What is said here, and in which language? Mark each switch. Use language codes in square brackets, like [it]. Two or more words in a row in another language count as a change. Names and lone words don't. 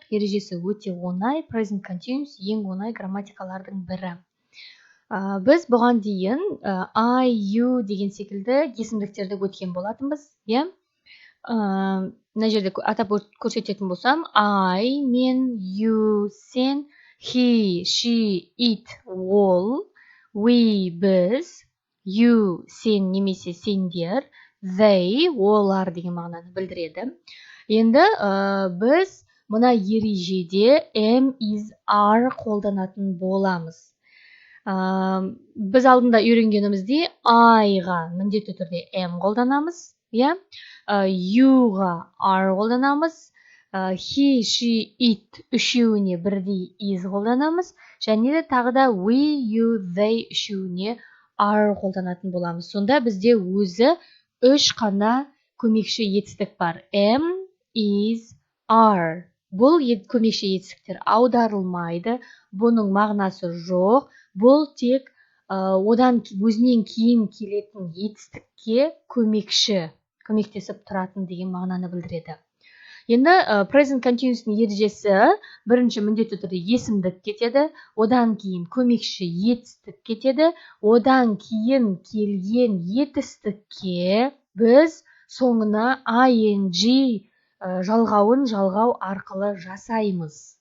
[kk] Ережесі өте оңай. [en] Present continuous [kk] ең оңай грамматикалардың бірі. Біз бұған дейін I, you деген секілді есімдіктерді өткен болатынбыз. Мына жерде атап көрсететін болсам, I, мен, you, сен, [en] he, she, it, [kk] ол, we, біз, you, сен немесе сендер, they, олар деген мағынаны білдіреді. Енді біз мына ережеде [en] am, is, are [kk] қолданатын боламыз. Біз алдында үйренгенімізде I-ға міндетті түрде am қолданамыз. You-ға are қолданамыз. [en] He, she, it [kk] үшеуіне бірдей is қолданамыз. Және де тағы да [en] we, you, they [kk] үшеуіне are қолданатын боламыз. Сонда бізде өзі үш қана көмекші етістік бар. [en] Am, is, are. [kk] Бұл көмекші етістіктер аударылмайды. Бұның мағынасы жоқ. Бұл тек одан өзінен кейін келетін етістікке көмектесіп тұратын деген мағынаны білдіреді. Енді [en] present continuous'ның [kk] ережесі бірінші міндетті түрде есімдік кетеді, одан кейін көмекші етістік кетеді, одан кейін келген етістікке біз соңына ing жалғауын жалғау арқылы жасаймыз.